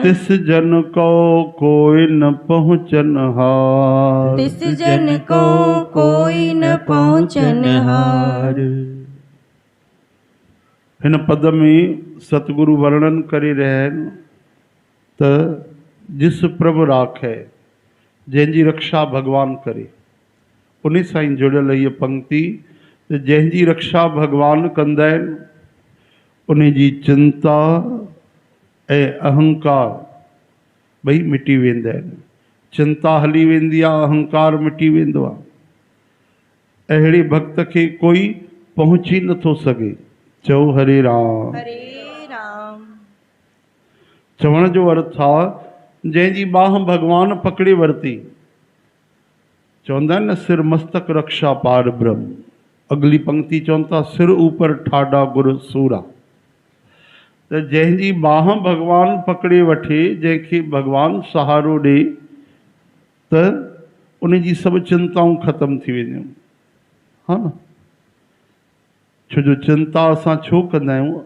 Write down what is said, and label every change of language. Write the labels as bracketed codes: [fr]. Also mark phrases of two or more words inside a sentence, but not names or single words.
[pa] तिस जन को कोई न पहुँचन हार, तिस जन को कोई न पहुँचन हार। [sd] हिन पद में सतगुरु वर्णन करे रहन त [pa] जिस प्रभु राखै [sd] जंहिंजी रक्षा भगवान करे, उन सां ई जुड़ियल हीअ पंक्ति त जंहिंजी रक्षा भगवान कंदा आहिनि उन जी चिंता ऐं अहंकार ॿई मिटी वेंदा आहिनि। चिंता हली वेंदी आहे, अहंकार मिटी वेंदो आहे। अहिड़े भक्त खे कोई पहुची नथो सघे। चओ हरे राम। हरे राम। चवण जो अर्थ आहे जंहिंजी बाह भगवान पकड़े वरिती, चवंदा आहिनि न [pa] सिर मस्तक रक्षा पार ब्रह्म। [sd] अगली पंक्ति चवनि था [pa] सिर ऊपर ठाडा गुर सूरा। [sd] त जंहिंजी बाह भगवान पकड़े वठे, जंहिंखे भगवान सहारो ॾे, त उन जी सभु चिंताऊं ख़तमु थी वेंदियूं। हा न, छो जो चिंता असां छो कंदा आहियूं?